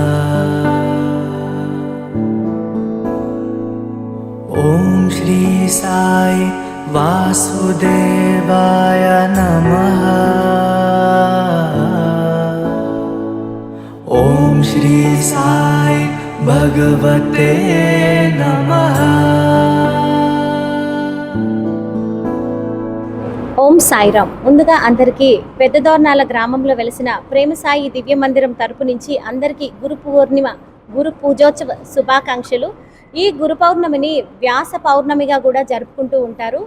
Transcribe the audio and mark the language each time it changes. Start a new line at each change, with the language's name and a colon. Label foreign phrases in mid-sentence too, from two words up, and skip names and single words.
Sanskrit: ओम श्री साई वासुदेवाय नमः। ओम श्री साई भगवते नमः।
Telugu: ఓం సాయిరామ్. ముందుగా అందరికీ పెద్దదోర్నాల గ్రామంలో వెలిసిన ప్రేమ సాయి దివ్య మందిరం తరపు నుంచి అందరికీ గురు పూర్ణిమ గురు పూజోత్సవ శుభాకాంక్షలు. ఈ గురు పౌర్ణమిని వ్యాస పౌర్ణమిగా కూడా జరుపుకుంటూ ఉంటారు.